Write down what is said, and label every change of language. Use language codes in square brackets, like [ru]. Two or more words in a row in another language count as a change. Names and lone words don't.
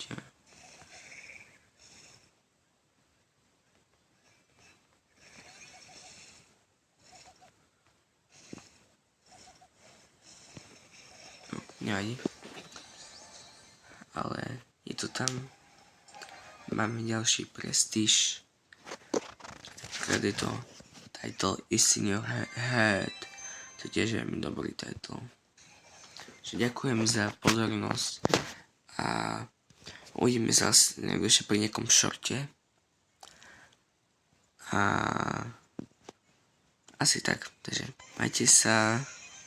[sk] No, nevadí. Ale je to tam. Máme ďalší prestíž. Keď je to [en] title is in your head. [sk] To tiež je veľmi dobrý title. Čiže ďakujem za pozornosť a uvidíme sa ešte pri nejakom šorte. A asi tak, takže majte sa.